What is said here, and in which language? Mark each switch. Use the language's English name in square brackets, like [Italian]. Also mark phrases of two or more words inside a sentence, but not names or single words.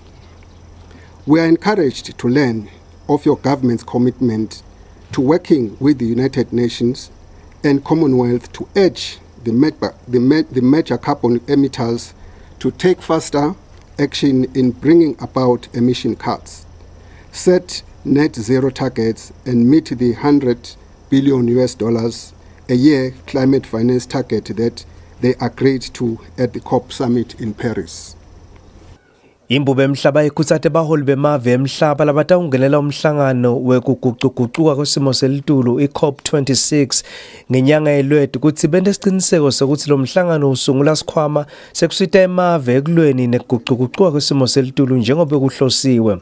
[English] We are encouraged to learn of your government's commitment to working with the United Nations and Commonwealth to urge the major carbon emitters to take faster action in bringing about emission cuts, set net zero targets, and meet the $100 billion a year climate finance target that they agreed to at the COP summit in Paris. [Swati] Imbube emhlaba ikhutsate baholi bemave emhlaba labatawungenela umhlangano wekuguquguquka kwesimo selitulu i-COP26 ngenyanga yeLweti ukuthi bende isiqiniseko sokuthi lo mhlangano usungula sikhwama sekusita emave ekulweni nekuguquguquka kwesimo selitulu njengoba kuhlosiwe.